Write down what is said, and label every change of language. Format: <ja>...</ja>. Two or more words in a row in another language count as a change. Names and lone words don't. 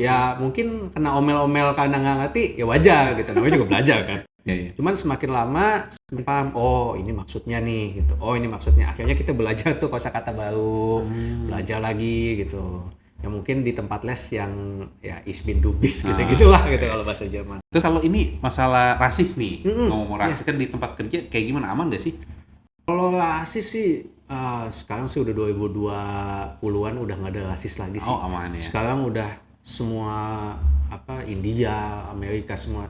<id>Ya mungkin kena omel-omel karena nggak ngerti ya wajar gitu, namanya juga belajar kan. Cuman semakin lama semakin paham, oh ini maksudnya nih gitu, oh ini maksudnya. Akhirnya kita belajar tuh kosakata baru, belajar lagi gitu. Ya mungkin di tempat les yang ya</id> <de>ich bin du bist</de> <id>gitu-gitulah gitu kalau bahasa Jerman. Terus kalau ini masalah rasis nih, ngomong rasis kan di tempat kerja kayak gimana, aman gak sih? Kalau rasis sih sekarang sih udah 2020-an udah nggak ada rasis lagi sih. Oh aman ya. Sekarang udah semua India, Amerika semua.</id>